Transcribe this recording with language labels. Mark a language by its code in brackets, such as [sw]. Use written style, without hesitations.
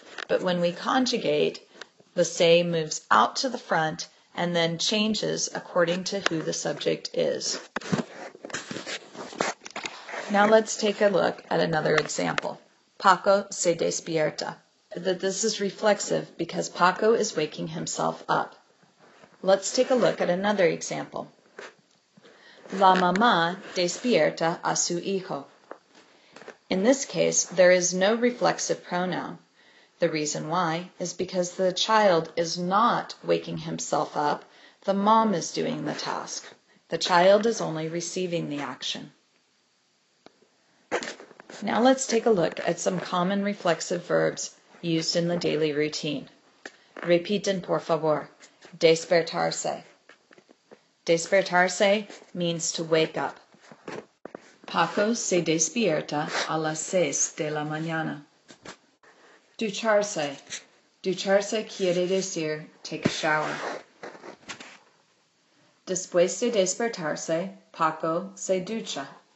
[en] But when we conjugate, the se moves out to the front and then changes according to who the subject is. Now let's take a look at another example. [es] Paco se despierta. [en] This is reflexive because Paco is waking himself up. Let's take a look at another example. [es] La mamá despierta a su hijo. [en] In this case, there is no reflexive pronoun. The reason why is because the child is not waking himself up. The mom is doing the task. The child is only receiving the action. Now let's take a look at some common reflexive verbs used in the daily routine. [es] Repiten por favor. Despertarse. Despertarse [en] means to wake up. [es] Paco se despierta a las 6 de la mañana. Ducharse. Ducharse quiere decir [en] take a shower. [es] Después de despertarse, Paco se ducha.